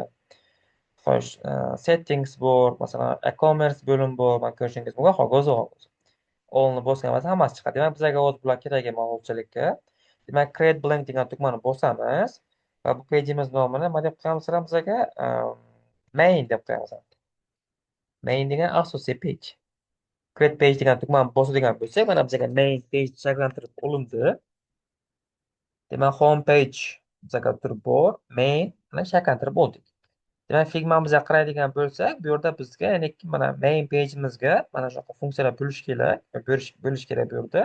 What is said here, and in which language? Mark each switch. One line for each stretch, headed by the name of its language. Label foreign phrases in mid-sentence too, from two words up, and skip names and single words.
Uzbek: Xo'sh, settings bor, masalan, e-commerce bo'lim bor. Mana ko'rishingiz mumkin. Ho'k, oldini bosgan bo'lsa hammasi chiqadi. Demak, bizga hozir bular kerak emas hozirchalikka. Demak,
English: create blank
Uzbek: degan tugmani bosamiz va bu pejimiz nomini nima deb qo'yamiz bizga? Main deb qo'yamiz. Main degan asosiy page.
English: Create page
Uzbek: degan tugmani bosadigan bo'lsak, mana bizga
English: main page
Uzbek: shakllantirib olindi. Demak,
English: home page
Uzbek: bizga turib bor, main mana shakllantirib oldik. Demak, Figma'mizga qaraydigan bo'lsak, bu yerda bizga ya'ni mana
English: main page'imizga
Uzbek: mana shunaqa funksiyalar bo'lish kerak, bo'lish kerak bu yerda.